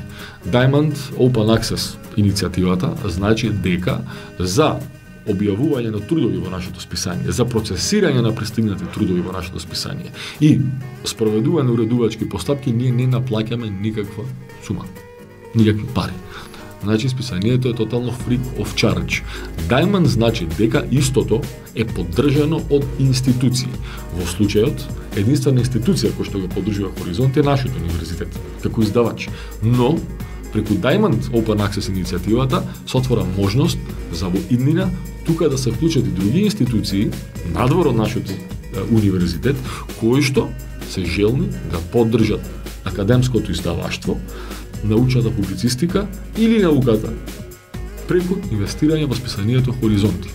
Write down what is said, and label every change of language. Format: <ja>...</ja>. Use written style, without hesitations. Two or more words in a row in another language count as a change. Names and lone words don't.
<mk>Diamond Open Access иницијативата значи дека за објавување на трудови во нашето списание, за процесирање на пристигнати трудови во нашето списание и спроведување уредувачки постапки, ние не наплаќаме никаква сума, никакви пари. Значи, списанието е тотално</mk> <en>free of charge.</en> <mk>Дајман значи дека истото е поддржано од институции. Во случајот, единствена институција која што го поддржува Хоризонт е нашиот универзитет, како издавач. Но, преку Diamond Open Access иницијативата се отвора можност за во иднина тука да се вклучат и други институции надвор од нашиот универзитет, кои што се желни да поддржат академското издаваштво, научната публицистика или науката преку инвестирање во списанието Хоризонти.</mk>